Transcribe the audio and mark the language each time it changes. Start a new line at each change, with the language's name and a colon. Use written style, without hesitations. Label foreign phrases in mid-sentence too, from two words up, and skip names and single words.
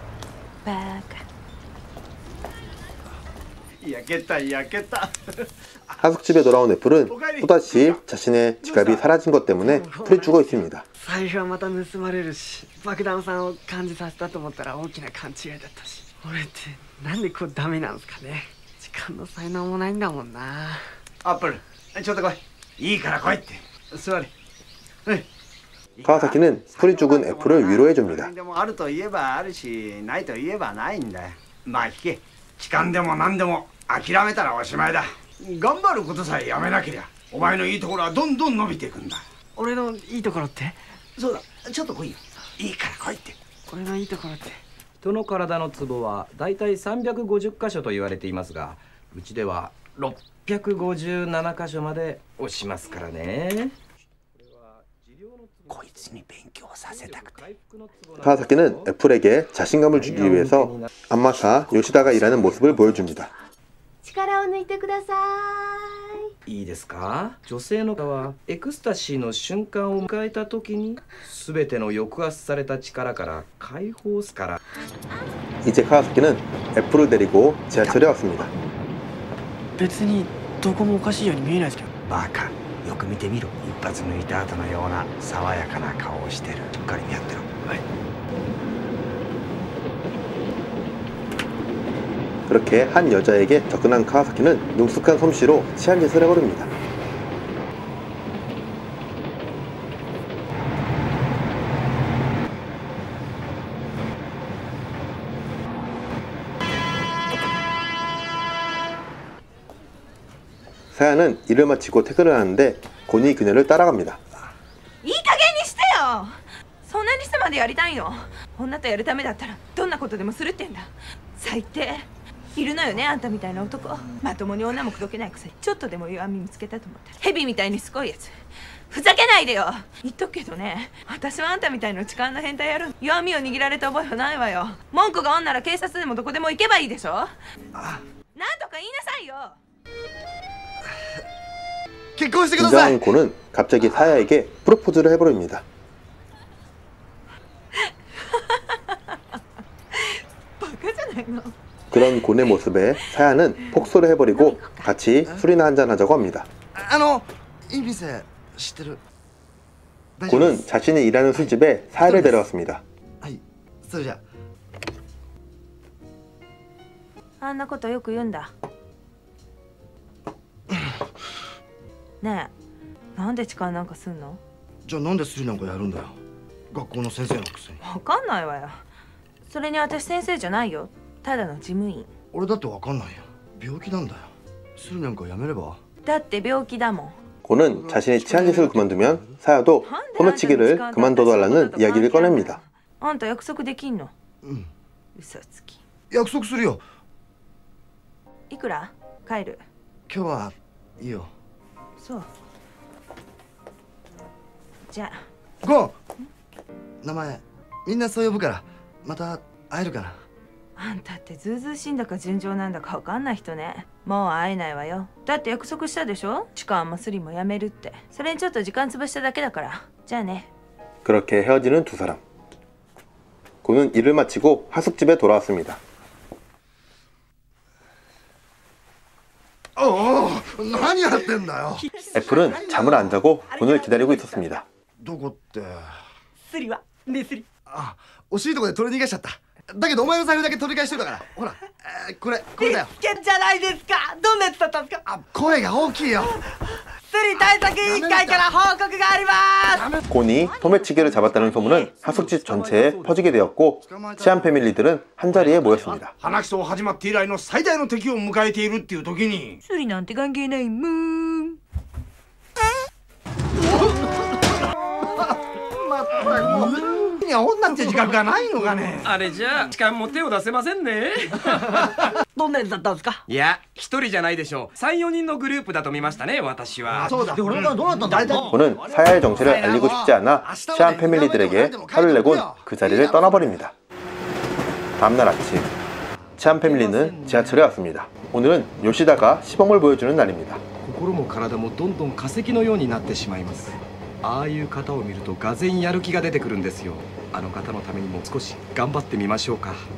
Japanese: 焼けた焼けた。
Korean: 하숙집에 돌아온 애플은 또다시 자신의 지갑이 사라진 것 때문에 풀이 죽어 있습니다.
Japanese: 財布はまた盗まれるし、爆弾さんを感じさせたと思ったら大きな勘違いだったし、俺ってなんでこうダメなんすかね。時間の才能もないんだもんな。アップルちょっと来い。いいから来いって座れ。はい。
Korean: 카와사키는 풀이 죽은 애플을 위로해줍니다.
Japanese: でもあると言えばあるし、ないと言えばないんだよ。まあ聞け。痴漢でも何でも諦めたらおしまいだ。頑張ることさえやめなけりゃ、お前のいいところはどんどん伸びていくんだ。俺のいいところって？そうだ、ちょっと来いよ。いいから来いって。俺のいいところって？人の体のツボはだいたい350箇所と言われていますが、うちでは657箇所まで押しますからね。こいつに勉強させたくて。
Korean: 카와사키는 애플에게 자신감을 주기 위해서 안마사 요시다가 일하는 모습을 보여줍니다.
Japanese: 力を抜いてくださいいですか？女性の方はエクスタシーの瞬間を迎えた時に全ての抑圧された力から解放すから。
Korean: 이제 카와사키는 애플을 데리고 지하철에 왔습니다.
Japanese: 別にどこもおかしいように見えないですけど。バカ。よく見てみろ。一発抜いた後のような爽やかな顔をしてる。しっかり見合ってろ。はい。
Korean: 그렇게 한 여자에게 접근한 카와사키는 능숙한 솜씨로 치안짓을 해버립니다. 사야는 일을 마치고 퇴근을 하는데 곤이 그녀를 따라갑니다.
Japanese: いい加減にしてよ。そんなにしてまでやりたいの？女とやるためだったらどんなことでもするってんだ。最低。いるのよね、あんたみたいな男。まともに女も口説けないくせにちょっとでも弱み見つけたと思ったら蛇みたいにすごいやつ。ふざけないでよ。言っとくけどね、私はあんたみたいな痴漢の変態やる弱みを握られた覚えはないわよ。文句があんなら警察でもどこでも行けばいいでしょ。なんとか言いなさいよ。
Korean: 긴장한 곤은 갑자기 사야에게 프로포즈를 해버립니다. 그런 곤의 모습에 사야는 폭소를 해버리고 같이 술이나 한잔하자고 합니다. 곤은 자신이 일하는 술집에 사야를 데려왔습니다.
Japanese: あんなことよく言うんだ。ねえ、なんで痴漢なんかすんの？じゃあなんでスリなんかやるんだよ。学校の先生のくせに。わかんないわよ。それに私先生じゃないよ。ただの事務員。俺だってわかんないよ。病気なんだよ。スリなんかやめれば。だって病気だもん。
Korean: 곤은 자신이 치안짓을 그만두면 사야도 소매치기를 그만둬달라는 이야기를 꺼냅니다.
Japanese: あんた約束できんの？うん。嘘つき。約束するよ。いくら？帰る。今日はいいよ。そう。じゃあ。ゴン。名前みんなそう呼ぶからまた会えるかな。あんたってずうずうしいんだか純情なんだかわかんない人ね。もう会えないわよ。だって約束したでしょ？痴漢もスリもやめるって。それにちょっと時間潰しただけだから。じゃあね。
Korean: 그렇게 헤어지는 두 사람. 곤은 일을 마치고 하숙집에 돌아왔습니다. 애플은 잠을 안 자고 곤을 기다리고 있었습니다.
Japanese: どこって。スリはねスリ。あ、惜しいとこで取り逃がしちゃった。だけどお前の財布だけ取り返してるから。ほら、これだよ。けんじゃないですか。どんなやつだったんですか。あ、声が大きいよ。スリ対策委員会から報告があります。
Korean: 곤이 소매치기를 잡았다는 소문은 하숙집 전체에 퍼지게 되었고 치안 패밀리들은 한자리에 모였습니다.
Japanese: 話し始まって以来の最大の敵を迎えているっていう時にスリなんて関係ないもん。いや女って自覚がないのかね。あれじゃあ痴漢も手を出せませんね。どんなやつだったんですか。いや一人じゃないでしょう。3、4人のグループだと見ましたね、私は。そうだ。俺がどうなったんだ。
Korean: 곤은 사야의 정체를 알리고 싶지 않아 치안 패밀리들에게 화를 내곤 그 자리를 떠나버립니다. 다음날 아침 치안 패밀리는 지하철에 왔습니다. 오늘은 요시다가 시범을 보여주는 날입니다.
Japanese: 心も体もどんどん化石のようになってしまいます。ああいう方を見るとがぜんやる気が出てくるんですよ。あの方のためにも少し頑張ってみましょうか。